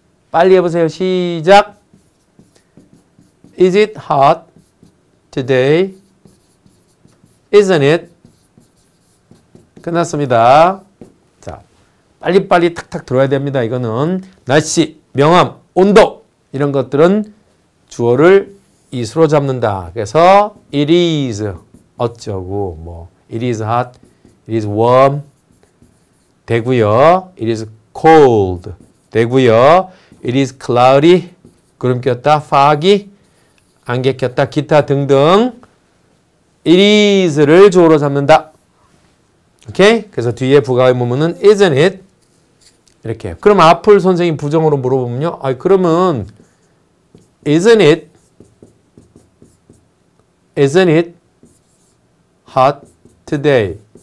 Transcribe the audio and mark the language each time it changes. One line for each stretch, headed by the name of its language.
Korean: 빨리 해보세요. 시작.
English: Is it hot today? Isn't it?
Korean: 끝났습니다. 자, 빨리빨리 탁탁 들어야 됩니다. 이거는 날씨, 명암, 온도 이런 것들은 주어를 is로 잡는다. 그래서
English: it is
Korean: 어쩌고 뭐
English: it is hot, it is warm
Korean: 되고요.
English: it is cold
Korean: 되고요.
English: it is cloudy
Korean: 구름 꼈다, foggy 안개 꼈다, 기타 등등 it is를 주어로 잡는다. 오케이? 그래서 뒤에 부가의문문은 isn't it? 이렇게. 그럼 앞을 선생님 부정으로 물어보면요. 아, 그러면
English: isn't it hot today?